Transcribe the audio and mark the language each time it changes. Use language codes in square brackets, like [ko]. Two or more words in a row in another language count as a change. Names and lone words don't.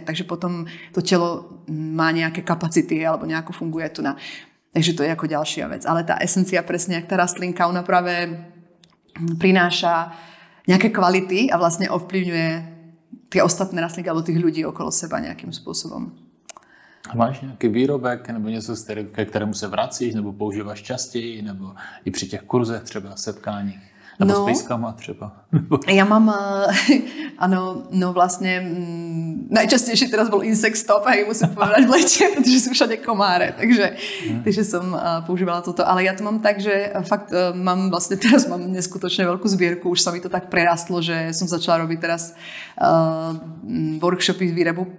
[sk] Takže potom to telo má nejaké kapacity alebo nejako funguje tu na. Takže to je ako ďalšia vec. Ale tá esencia, presne jak tá rastlinka, ona práve prináša nejaké kvality a vlastne ovplyvňuje tie ostatné rastlinky alebo tých ľudí okolo seba nejakým spôsobom. [cs] A máš nějaký výrobek nebo něco, ke kterému se vracíš nebo používáš častěji nebo i při těch kurzech třeba setkáních? Nebo s pejskama třeba? [sk] Ja mám, áno, no vlastne najčastejšie teraz bol insect stop, hej, musím povedať v lete, pretože sú všade komáre, takže som používala toto. Ale ja to mám tak, že fakt teraz mám neskutočne veľkú zbierku, už sa mi to tak prerastlo, že som začala robiť teraz workshopy z výrobu